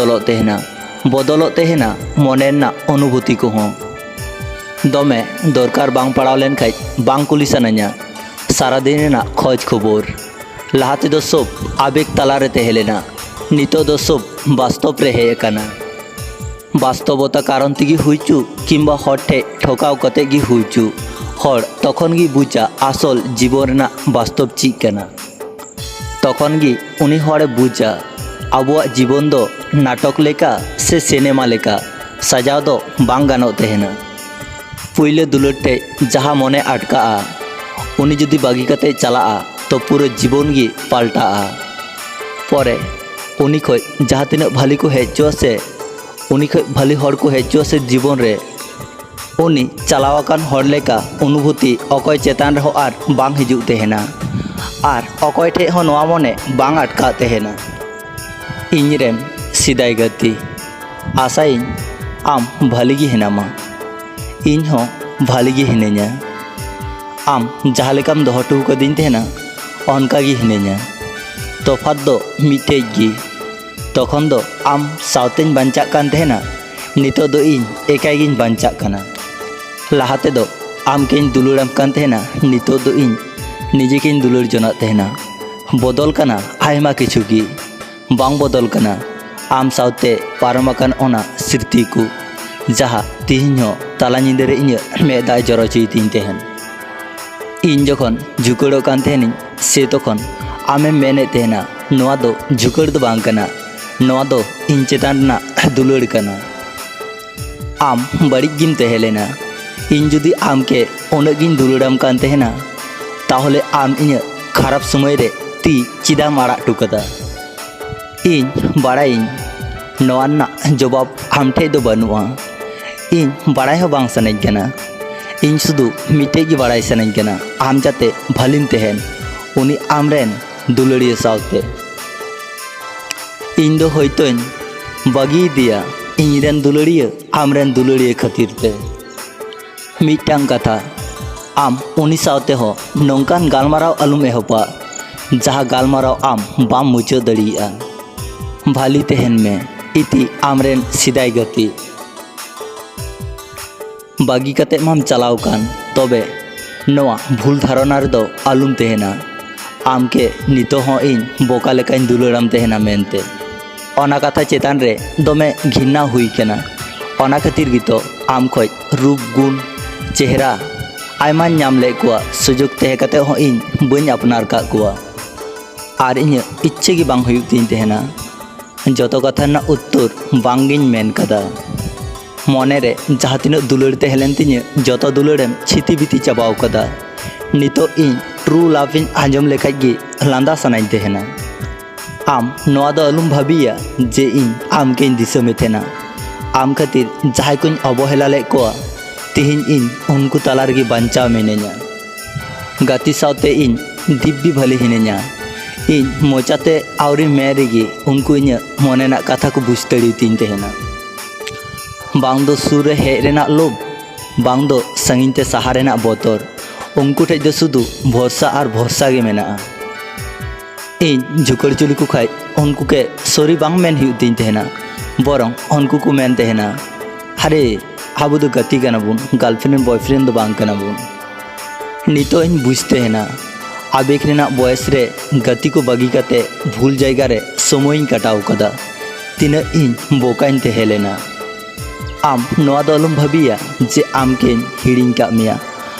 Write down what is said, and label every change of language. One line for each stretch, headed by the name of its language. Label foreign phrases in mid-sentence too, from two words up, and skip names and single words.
Santali: बदलो तहेना मने ना अनुभूति को हों दमे दरकार बांग पड़ाव लेन खाइ बांग कुली सानाña सारा दिन ना खोज खबर लहाते दो सब आवेग तलारे तहेलेना नितो दो सब वास्तव रे हे काना वास्तवता कारण तेगी हुईचु किंबा हर ठे ठोकाव कते गी हुईचु हर तखन गी बुझा आसल जीवन रेना वास्तव चीज काना तखन गी उनी हरे बुझा आबुआ जीवन दो नाटक लेका से सिनेमा लेका सजाव दो बांग गानो तहेना पुइले दुलड़ ठे जहाँ मने अटका उनी जुदी बागी कते चला तो पूरे जीवन गी पाल्टा परे उनी खय जहाँ तिना भाली को हेचो से उनी खय भाली हर को हेचो से जीवन रे उनी चलावाकान हर लेका अनुभूति अकय चेतान रहो आर बांग हिजु तहेना आर अकय ठे हो नवा मने बांग अटका तहेना इñरेन सिदाय गति आशाइन आम भाली गी हेनामा इñ हो भाली गी हिनेña आम जहाँ लेकाम दोहटू कदिन तहेना अनका गी हिनेña तफात दो मिटे गी तखन दो आम सावतेñ बांचा कान तहेना नितो दो इñ एकाय गिñ बांचा काना लहाते दो आम केñ दुलुड़ाम कान तहेना नितो दो इñ निजे केñ दुलुड़ जोना तहेना बदल काना आयमा किछु गी बांग बदल काना आम सावते पारमाकान ओना स्मृति को जहाँ तिहिñ हो ताला निंदे रे इñ मेदा जरो चुईतिñ तहेन इñ जखन झुकड़ो कान तहेनिñ से तखन आमे मेने तहेना नोआ दो झुकड़ दो बांग काना नोआ दो इñ चेतान ना दुलुड़ काना आम बड़िज गिम तहेलेना इñ जुदी आम के उनग गिñ दुलुड़ाम कान तहेना ताहले आम इñ खराब समय रे ती चिदाम आड़ा टुकदा इñ बाड़ाइñ नोआ ना जवाब आम ठे दो बनुआ इñ बाड़ाय हो बांग सानाñ काना इñ शुधु मिटे गी बाड़ाय सानाñ काना आम जाते भालिम तहेन उनी आमरेन दुलड़िया सावते इñ दो होयतोñ बागी दिया इñरेन दुलड़िया आमरेन दुलड़िया खातिर ते मिटांग कथा आम उनी सावते हो नौकान गालमाराव अलुम एहपा जहाँ गालमाराव आम बाम मुचा दड़िया भाली तहेन में इति आमरेन सिदाय गति बागी कते माम चलाव कान तबे नोआ भूल धारणा रे दो आलुम तहेना आम के नितो हो इñ बोका लेकाñ दुलुड़ाम तहेना मेनते ओना कथा चेतान रे दमे घिन्ना हुई केना ओना खातिर गितो आम खय रूप गुण चेहरा आयमा नाम ले कुआ सुजुग तहे कते हो इñ बइन अपनार का कुआ आर इñ इच्छे गी बांग हुयु तिñ तहेना जतो कथा ना उत्तर बांगिñ मेन कदा मने रे जहाँ तिना दुलड़ तहेलेन तिñ जतो दुलड़ेम छिति बिति चाबाव कदा नितो इñ
English: true loving
Santali: आंजम लेखाय गी लांदा सानाñ तहेना आम नोआ दो अलुम भाबिया जे इñ आम केñ दिसा में तहेना आम खातिर जहाँ कोñ अवहेला ले कोआ तिहिñ इñ उनको तला रेगी बांचाव मिनेña गाती सावते इñ दिब्बी भाली हिनेña इñ मोचाते आवरी मे रेगी उनको इñ मने ना कथा को बुझ दड़ितिñ तहेना बांग दो सुर रे हेज रेना लोभ बांग दो संगिñ ते साहा रेना बतर उनको ठेज दो शुधु भरसा और भरसा गे मेना इñ झुकड़ चुली को खाय उनको के सॉरी बांग मेन हुयु तिñ तहेना बरং उनको को मेन तहेना अरे आबो दो गति काना बुन
English: girlfriend boyfriend
Santali: दो बांग काना बुन नितो इñ बुझ तहेना आवेग रेना बयस रे गति को बागी काते भूल जायगा रे समय इñ कटाव कदा तिना इñ बोकाñ तहेलेना आम नोआ दो अलुम भाबिया जे आम केñ हिड़िñ का मिया